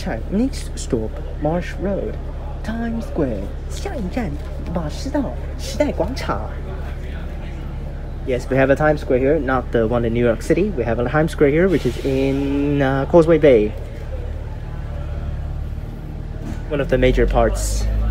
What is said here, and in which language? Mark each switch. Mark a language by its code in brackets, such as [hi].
[en] Next stop Marsh Road, Times Square. [zh] 下一站马师道时代广场. [en] Yes, we have a Times Square here, not the one in New York City. We have a Times Square here, which is in Causeway Bay. One of the major parts.